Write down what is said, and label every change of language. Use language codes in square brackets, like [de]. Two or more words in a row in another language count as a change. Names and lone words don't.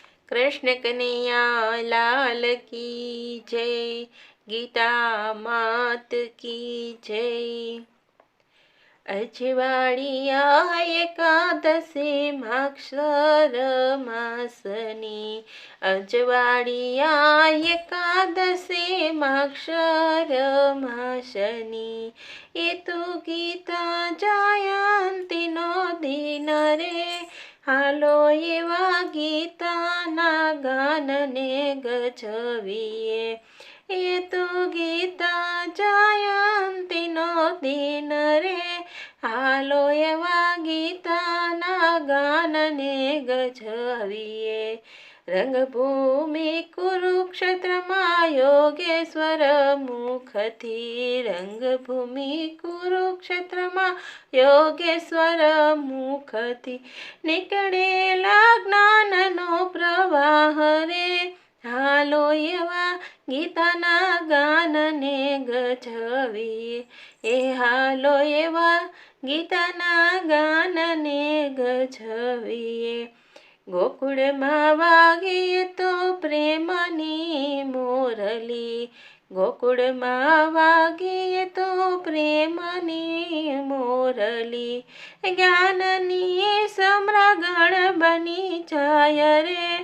[hi] कृष्ण कन्हैया लाल की जय। गीता मात की जय। [gu] અજવાળિયા એકાદશી માક્ષર માસની। અજવાળિયા એકાદશી માક્ષર માસની। એ તો ગીતા જયંતીનો દિન રે। હાલો એવા ગીતાના ગાનને ગજવીએ। એ તો ગીતા જયંતીનો દિન રે। હાલો એવા ગીતાના ગાનને ગજવીએ। રંગભૂમિ કુરુક્ષેત્રમા યોગેશ્વર મુખથી। રંગભૂમિ કુરુક્ષેત્રમા યોગેશ્વર મુખથી। નિકળેલા જ્ઞાનનો પ્રવાહ રે। હાલો એવા ગીતાના ગાનને ગજવીએ। એ હાલો એવા ગીતાના ગાનને ગજવીએ। गोकुळમાં વાગીએ તો પ્રેમની મોરલી। ગોકુળમાં વાગીએ તો પ્રેમની મોરલી। જ્ઞાનની સમ્રાગણ બની જાય રે।